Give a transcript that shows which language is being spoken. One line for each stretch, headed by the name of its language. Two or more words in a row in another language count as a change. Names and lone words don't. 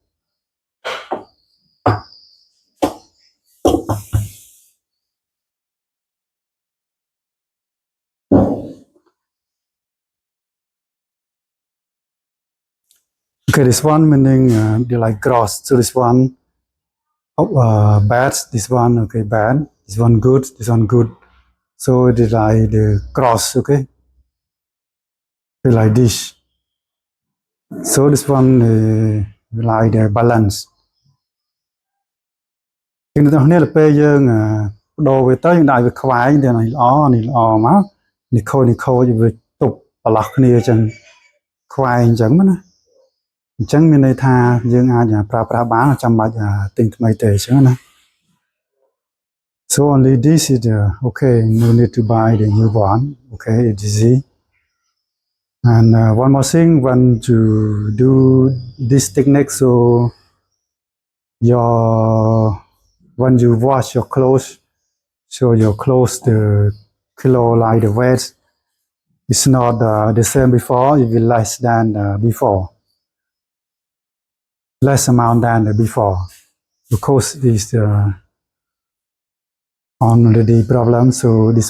English: okay this one meaning they like grass so this one bad this one okay bad this one good this one good so they like the cross okay they like this so this one like the balance
Khmer: ជាងទាំងនេះទៅពេលយើងដូរវាទៅយើងដាក់វាខ្វែងទៅនេះល្អនេះល្អមកនេះខូចវាទប់ប្រឡោះគ្នាអញ្ចឹងខ្វែងអញ្ចឹងណាអញ្ចឹងមានន័យថាយើងអាចប្រើប្រាស់បានចាំបាច់ទិញថ្មីទេអញ្ចឹងណា
English: so only this is okay no need to buy the new one okay it's easy and one more thing when you do this technique so when you wash your clothes so your clothes the kilo like the weight it's not the same before it will less than before less amount than before because this already problem so this